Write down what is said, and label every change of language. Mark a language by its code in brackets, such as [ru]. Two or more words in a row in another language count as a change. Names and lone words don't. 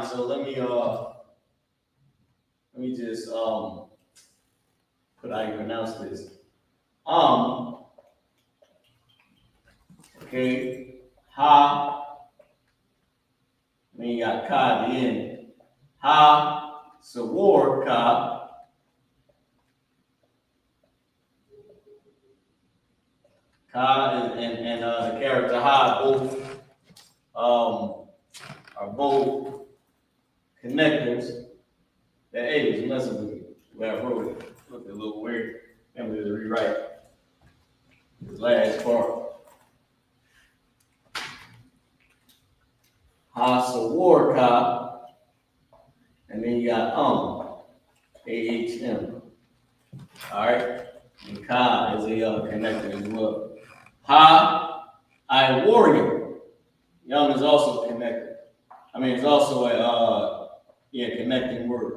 [en] So let me just put how you pronounce this. Okay. Ha. Then you got ka at the end. Ha, Sawar ka. Ka and the character ha both are both connectors. That A was messing with me. Where I wrote it. Looked a little weird. I'm gonna rewrite this last part. Ha Sawar ka. And then you got AHM. Alright? And Ka is a connector as well. Ha, I warrior. Yum is also a connector. It's also a connecting word.